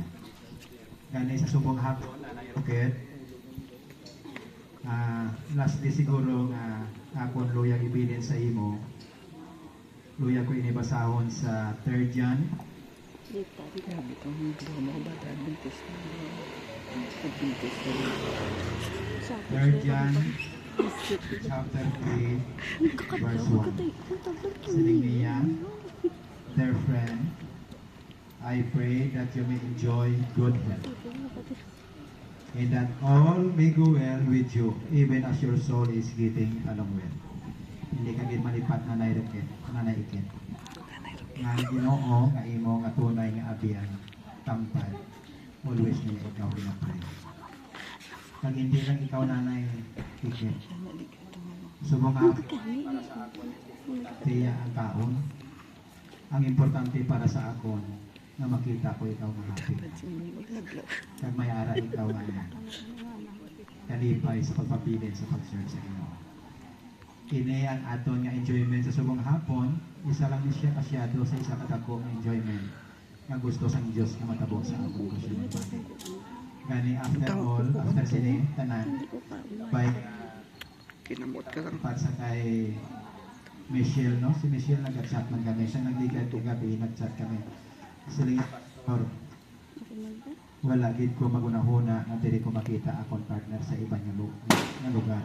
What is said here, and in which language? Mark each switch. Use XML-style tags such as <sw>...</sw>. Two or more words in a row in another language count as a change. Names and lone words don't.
<hil>Gani sa subong hapon, Nanay Roquette,</hil> <en>last day</en> <hil>siguro nga akon luyang ibilin sa imo, luya ko inibasahon sa 3 John, Grabe ito. Hindi ko makabata. Adventist na. Adventist na. 3 John, chapter 3, verse 1. Siling niya,</hil> <en>dear friend, I pray that you may enjoy good health, and that all may go well with you, even as your soul is getting along well.</en> <hil>Hindi ka gid malipat na nanaikin. Nga Ginoo nga imo nga tunay nga abiyan tampad. Always niya ikaw pinapray. Kag hindi lang ikaw nanay ikit. Subong nga tiya ang kaon. Ang importante para sa akon na makita ko ikaw nga happy. Kag may ara ikaw nga kalipay sa pagpabilin sa pag-serve sa Ginoo. Kini ang aton nga enjoyment sa subong hapon, isa lang ni siya kasyado sa isa kadako nga enjoyment nga gusto sang Dios nga matabo sa akong kasyunan. Gani</hil> <en>after all,</en> <hil>after sini tanan by Kinamot ka lang. pat sa kay Michelle, no? Si Michelle nag-chat man kami. Siya nagligad ko gabi, nag-chat kami. Sila pastor, wala gid ko magunahuna nga dili ko makita akong partner sa ibang nga lugar.</hil>